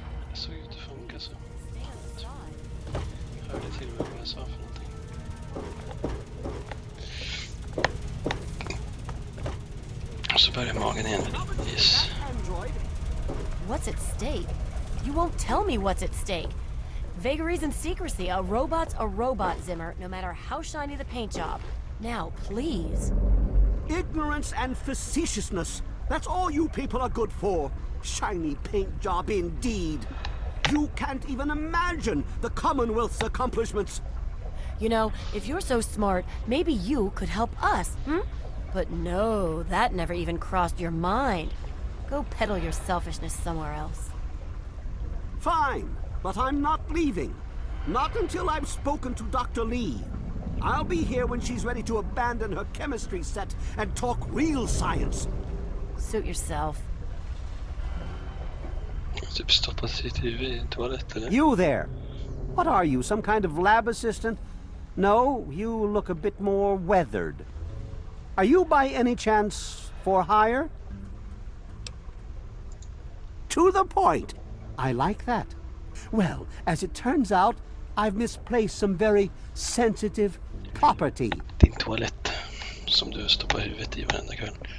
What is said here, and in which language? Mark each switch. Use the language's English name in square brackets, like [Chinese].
[Swedish] Det såg ut att funka så. Jag hörde till vad jag sa för någonting. Och så börjar magen igen. [English] Yes. What's at stake? You won't tell me what's at stake. Vagaries and secrecy. A robot's a robot, Zimmer, no matter how shiny the paint job. Now, please. Ignorance and facetiousness. That's all you people are good for. Shiny paint job indeed. You can't even imagine the Commonwealth's accomplishments. You know, if you're so smart, maybe you could help us, hmm? But no, that never even crossed your mind. Go peddle your selfishness somewhere else. Fine, but I'm not leaving. Not until I've spoken to Dr. Lee. I'll be here when she's ready to abandon her chemistry set and talk real science. Suit yourself. [Swedish] Typ stoppat sitt huvud i en toalett eller? [English] You there! What are you, some kind of lab assistant? No, you look a bit more weathered. Are you by any chance for hire? To the point. I like that. Well, as it turns out, I've misplaced some very sensitive property. [Swedish] Din toalett som du stoppar huvudet i varenda kväll.